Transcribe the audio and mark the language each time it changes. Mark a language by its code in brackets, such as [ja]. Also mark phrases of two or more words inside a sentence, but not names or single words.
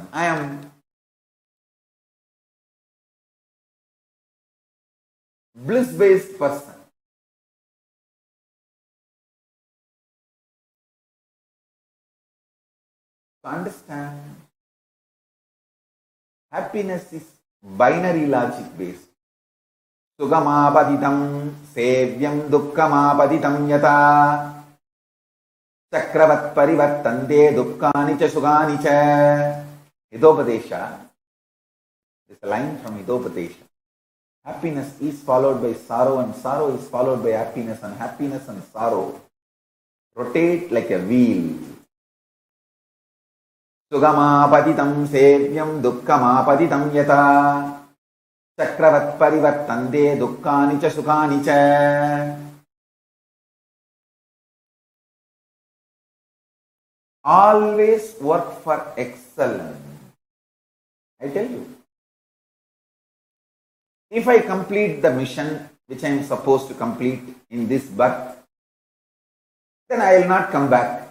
[en] I am bliss-based person. To understand, happiness is binary logic based. [sa] Sugamapaditam sevyam dukkhamapaditam yata chakravat parivartande dukkani cha sugani cha. [en] Hidopadesha. This is a line from Hidopadesha. Happiness is followed by sorrow, and sorrow is followed by happiness, and happiness and sorrow rotate like a wheel. [sa] Sugamapaditam sevyam dukkhamapaditam yata chakravat parivartante dukkani cha sukhani cha. [en] Always work for excellence. I tell you, if I complete the mission which I am supposed to complete in this birth, then I will not come back.